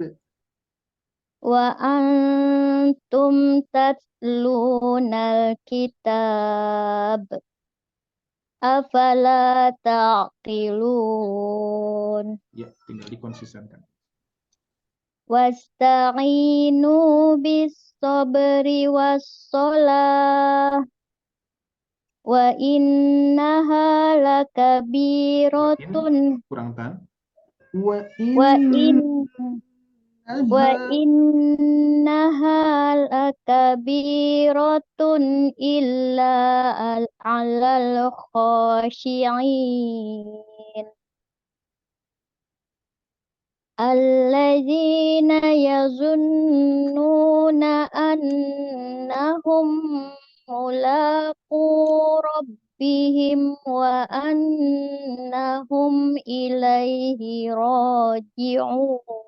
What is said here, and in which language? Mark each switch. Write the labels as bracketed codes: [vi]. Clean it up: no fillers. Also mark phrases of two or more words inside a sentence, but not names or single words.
[ar] وأنتم تتلون الكتاب. أفلا تعقلون. [id] Ya, tinggal dikonsistenkan. [ar] واستعينوا بالصبر والصلاة وإنها لكبيرة [id] Kurang tan. [ar] وإنها لكبيرة إلا على الخاشعين الذين يظنون أنهم ملاقو ربهم وأنهم إليه راجعون.